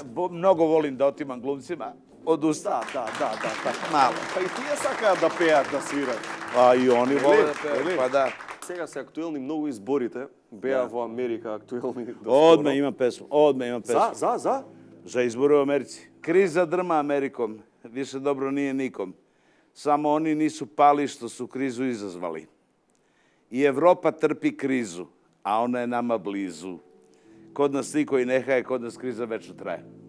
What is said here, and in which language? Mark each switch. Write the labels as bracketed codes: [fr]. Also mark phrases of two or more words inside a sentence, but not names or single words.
[sr] mnogo volim da otimam glumcima. Odustao. [mk] Да, [sr] Malo. [mk] Па и тие сакаат да пеат, да свираат. [sr] A i oni vole da pevaju, [mk] Или? [sr] pa da. [mk] Сега се актуелни многу изборите, беа во Америка актуелни. [sr] Odmah imam pesmu, [mk] За? [sr] Za izbore u Americi. Kriza drma Amerikom, više dobro nije nikom. Samo oni nisu pali što su krizu izazvali. I Evropa trpi krizu, a ona je nama blizu. Kod nas niko i nehaje, kod nas kriza večno traje.